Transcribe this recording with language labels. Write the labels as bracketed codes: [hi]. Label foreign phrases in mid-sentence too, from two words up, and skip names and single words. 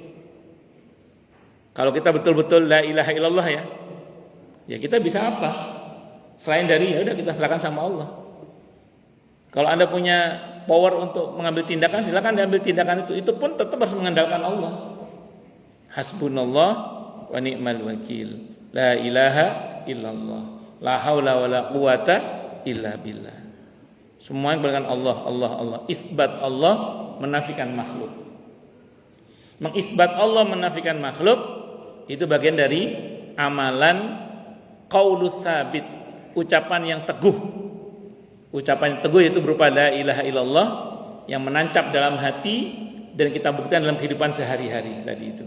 [id] Kalau kita betul-betul [ar] لا إله إلا الله [id] ya kita bisa apa? Selain dari ya udah kita serahkan sama Allah. Kalau Anda punya power untuk mengambil tindakan, silakan diambil tindakan itu. Itu pun tetap harus mengandalkan Allah. [ar] حسبنا الله ونعم الوكيل. لا إله إلا الله. لا حول ولا قوة إلا بالله. [id] Semua yang berkaitan Allah. Isbat Allah menafikan makhluk. Mengisbat Allah menafikan makhluk itu bagian dari amalan [ar] القول الثابت, [id] ucapan yang teguh. Ucapan yang teguh itu berupa [ar] لا إله إلا الله [id] yang menancap dalam hati dan kita buktikan dalam kehidupan sehari-hari tadi itu.